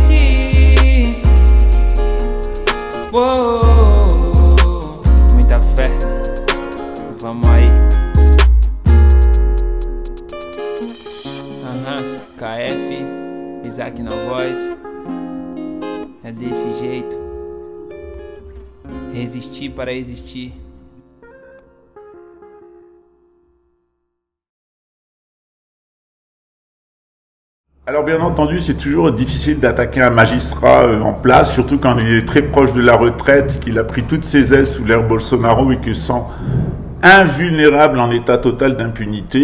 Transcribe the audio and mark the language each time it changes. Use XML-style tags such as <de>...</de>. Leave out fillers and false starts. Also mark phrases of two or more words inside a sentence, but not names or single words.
<pt>Oh, muita fé, vamos aí. KF, Isaac na voz. É desse jeito. Resistir para existir.</pt> <fr>Alors bien entendu, c'est toujours difficile d'attaquer un magistrat en place, surtout quand il est très proche de la retraite, qu'il a pris toutes ses aises sous l'ère Bolsonaro et qu'il se sent invulnérable en état total d'impunité.</fr>